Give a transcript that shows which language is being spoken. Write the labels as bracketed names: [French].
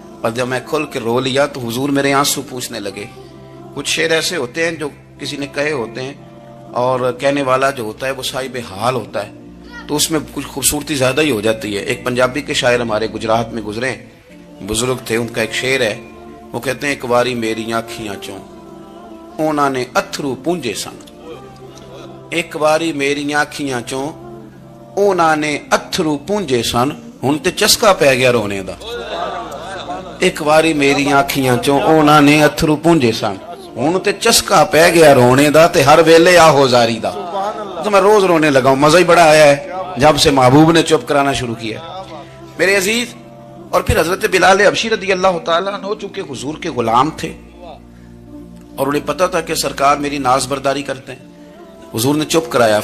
[Urdu] اور جب میں کھل کے رو لیا تو حضور میرے آنسو پوچھنے لگے. کچھ شعر ایسے ہوتے ہیں جو کسی نے کہے ہوتے ہیں اور کہنے والا جو ہوتا ہے وہ صاحب حال ہوتا ہے تو اس میں کچھ خوبصورتی زیادہ ہی ہو جاتی ہے. ایک پنجابی کے شاعر ہمارے گجرات میں گزرے، بزرگ تھے، ان کا ایک شعر ہے، وہ کہتے ہیں [Punjabi] ایک باری میری آنکھیاں چوں اونا نے اتھرو پونجے سن. ایک باری میری آنکھیاں چوں اونا نے اتھرو پونجے سن، ہن تے چسکا پہ گیا رونے دا. ایک باری میری آنکھیاں چوں اونا نے اتھرو پونجے سن، ہن تے چسکا پہ گیا رونے دا تے ہر ویلے آہو زاری دا. [Urdu] تو میں روز رونے لگا ہوں، مزہ ہی بڑا آیا ہے جب سے محبوب نے چپ کرانا شروع کیا میرے عزیز. اور پھر حضرت بلال حبشی رضی اللہ تعالیٰ عنہ چونکہ حضور کے غلام تھے اور انہیں پتا تھا کہ سرکار میری ناز برداری کرتے ہیں، حضور نے چپ کرایا.